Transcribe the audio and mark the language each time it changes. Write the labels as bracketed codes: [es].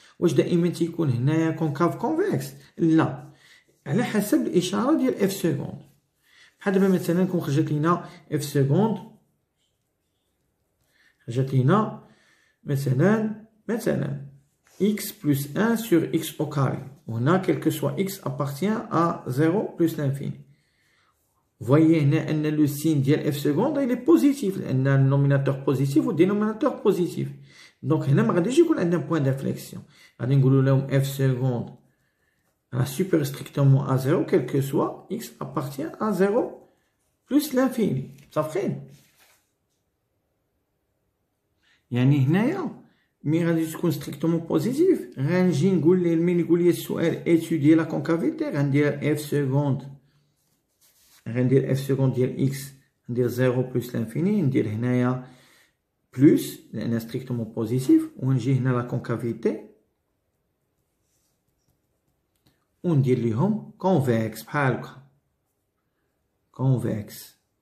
[ar] واش دائما تيكون هنايا كونكاف كونفكس؟ لا، على حسب الاشاره ديال اف سكوند. بحال دابا مثلا كون خرجت لينا اف سكوند، خرجت لينا مثلا [fr] x plus 1 sur x au carré. [ar] وهنا [fr] quel que soit x appartient à 0 plus l'infini. Voyez [ar] هنا أن [fr] le signe [ar] ديال [fr] f seconde il est positif [ar] لأن النوميناتور بوزيتيف والدينوميناتور بوزيتيف. دونك هنا ما غاديش يكون عندنا بوان دانفليكسيون، غادي نقولو لهم [fr] f seconde [ar] راه [fr] supérieur strictement à 0 quel que soit x appartient à 0 plus l'infini. [ar] متفقين؟ يعني هنايا مي غادي تكون ستريكتومون بوزيتيف غنجي نقول ليه ملي يقول لي السؤال ايتودي لا كونكافيتي غندير اف سكوند، غندير اف سكوند ديال اكس ندير 0 بلس لانفيني، ندير هنايا بلس لان ستريكتومون بوزيتيف، ونجي هنا لا كونكافيتي وندير ليهم كونفكس بحال هكا كونفكس.